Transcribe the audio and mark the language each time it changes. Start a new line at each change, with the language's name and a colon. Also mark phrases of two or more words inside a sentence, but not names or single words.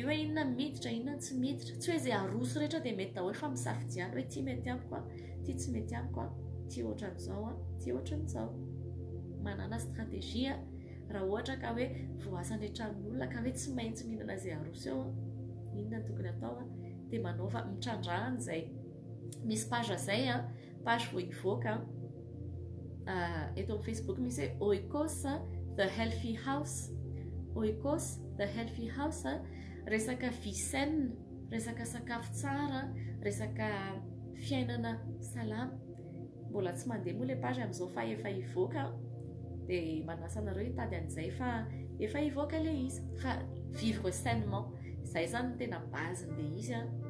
Malagasy: hoe inona miditra inona tsy miditra tsy hoe izay aroso rehetra dia mety daholo fa misafidiana hoe tia mety amiko tia tsy mety amiko tia ohatran'izao tia ohatran'izao manana stratégie raha ohatra ka hoe voasan'ny tranon'olona ka hoe tsy maintsy mihinana izay aroso eo inona tokony atao dia manaova mitrandrahana izay misy page zay page vao hivoaka eto amin'ny Facebook misy hoe Oikos the healthy house. Oikos the healthy house, resaka
French: vie saine,
Malagasy: resaka sakafo tsara, resaka fiainana salama. Mbola tsy mandeha moa le page amin'izao fa efa ivoaka, dia manasa anareo hitady an'izay fa efa ivoaka le izy. Fa
French: vivre sainement,
Malagasy: izay zany tena base-n'le izy a.